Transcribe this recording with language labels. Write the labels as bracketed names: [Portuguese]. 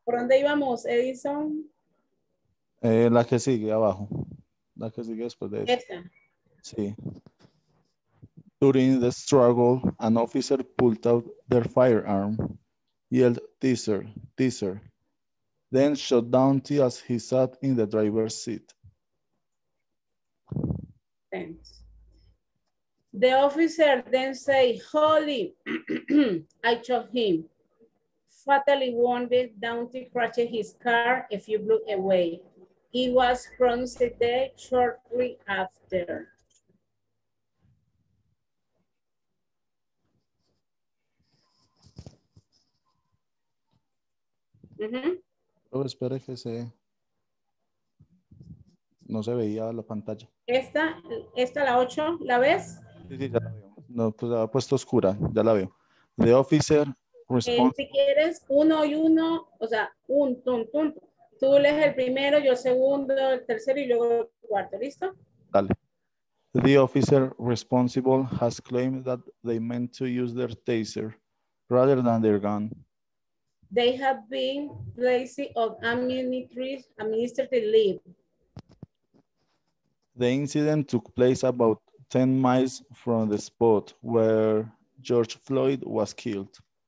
[Spanish] ¿Por dónde íbamos, Edison? La que sigue abajo. La que sigue después de eso. Esa. Sí. [English] During the struggle, an officer pulled out their firearm, yelled, "Teaser, teaser," then shot Downty as he sat in the driver's seat. Thanks. The officer then said, "Holy, I shot him." Fatally wounded, Downty crashed his car a few blocks away. He was pronounced dead shortly after. [Spanish] Pero espere que no se veía la pantalla. Esta la 8, ¿la ves? Sí, ya la veo. No, pues la ha puesto oscura, ya la veo. [English] The officer responds. [Spanish] Si quieres, uno y uno, o sea, Tú lees el primero, yo el segundo, el tercero y luego el cuarto, ¿listo? Dale. [English] The officer responsible has claimed that they meant to use their taser rather than their gun. They have been placed on administrative leave. The incident took place about 10 miles from the spot where George Floyd was killed.